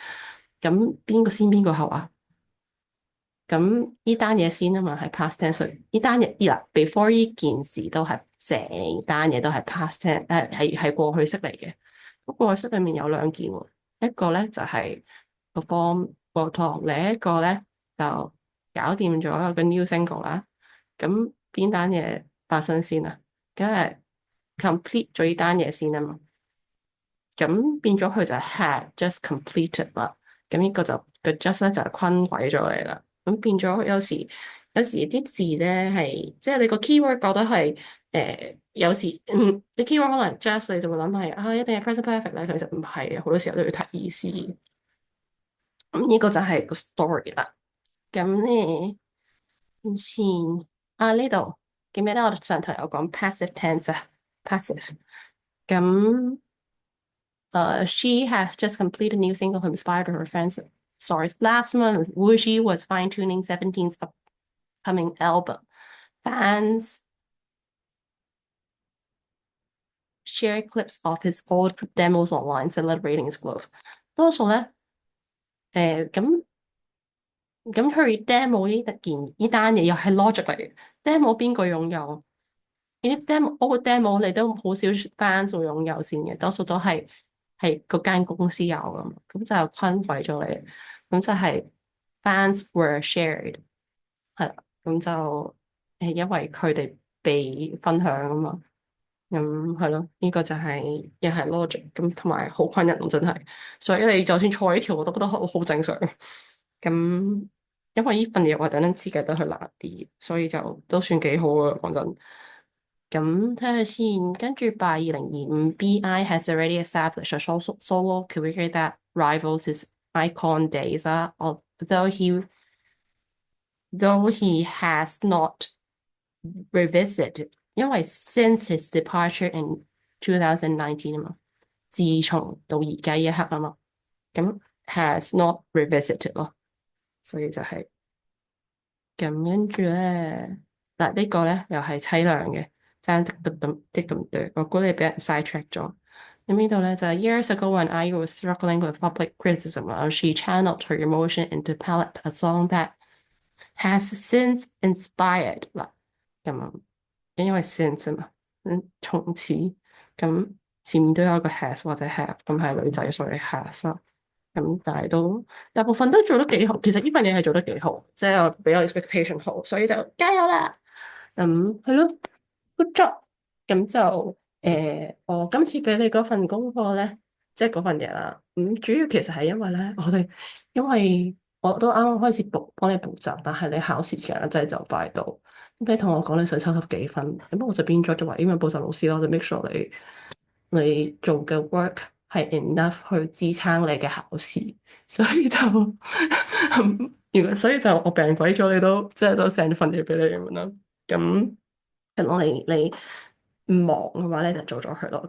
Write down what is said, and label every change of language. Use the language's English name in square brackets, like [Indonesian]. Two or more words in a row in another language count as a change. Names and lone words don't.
[Cantonese] 咁邊個先邊個後啊？咁呢單嘢先啊嘛，係 [English] past tense。 [Cantonese] 呢單嘢嗱，before 呢件事都係成單嘢都係 [English] past tense， [Cantonese] 係過去式嚟嘅。咁過去式裏面有兩件喎，一個咧就係個 form 過堂，另一個咧就搞掂咗個 [English] new single [Cantonese] 啦。咁邊單嘢發生先啊？梗係 complete 咗呢單嘢先啊嘛。咁變咗佢就 [English] had just completed [Cantonese] 啦。咁呢個就個 just 咧就係坤鬼咗你啦。咁變咗有時啲字咧係即係你個 keyword 覺得係有時你 keyword 可能 just 你就會諗係啊一定係 [English] present perfect [Cantonese] 咧，其實唔係啊，好多時候都要睇意思。咁呢個就係個 story 啦。咁咧先呢度記唔記得我哋上題有講 [English] passive tense [Cantonese] 啊？passive 咁。 [English] She has just completed a new single who inspired her fans' stories. Last month, Wuji was fine-tuning Seventeen's upcoming album. Fans share clips of his old demos online, celebrating his growth. [Cantonese] 多數咧，咁佢 demo 呢單嘢又係 logic 嚟嘅。demo 邊個擁有？呢啲 demo 嗰個 demo 你都好少 fans 會擁有先嘅，多數都係嗰間公司有噶嘛，咁就坤鬼咗你，咁就係 [English] fans were shared [Cantonese] 係啦，咁就因為佢哋被分享啊嘛，咁係咯，呢個就係又係 logic，咁同埋好困人真係，所以你就算錯呢條我都覺得好正常，咁因為呢份嘢我特登設計得佢難啲，所以就都算幾好啊，講真。咁睇下先，跟住 [English] by 2025 BI has already established a solo career that rivals his icon days 啊，although he has not revisited， [Cantonese] 因為 [English] since his departure in 2019 [Cantonese] 啊嘛，自從到而家一刻啊嘛，咁 [English] has not revisited [Cantonese] 咯，所以就係、是。咁跟住咧，嗱、呢個咧又係凄涼嘅，爭啲咁多，我估你俾人 sidetrack 咗。咁呢度咧就係 [English] years ago when IU was struggling with public criticism, she channeled her emotion into Palette, a song that has since inspired [Cantonese] 嗱，咁啊，因為 since 啊嘛，從此咁前面都有一個 has 或者 have，咁係女仔所以 has 啦。咁但係都大部分都做得幾好，其實呢份嘢係做得幾好，即係我比我 expectation 好，所以就加油啦！係咯， [English] good job！ [Cantonese] 咁就我今次俾你嗰份功課咧，即係嗰份嘢啦。主要其實係因為咧，因為我都啱啱開始幫你補習，但係你考試時間真係就快到，咁你同我講你想抽幾分，咁我就變咗做為英文補習老師咯，就 [English] make sure [Cantonese] 你做嘅 work 係 enough 去支撐你嘅考試，所以就所以就我病鬼咗，你都即係都 send 份嘢俾你咁樣啦。咁你唔忙嘅話咧，就做咗佢咯。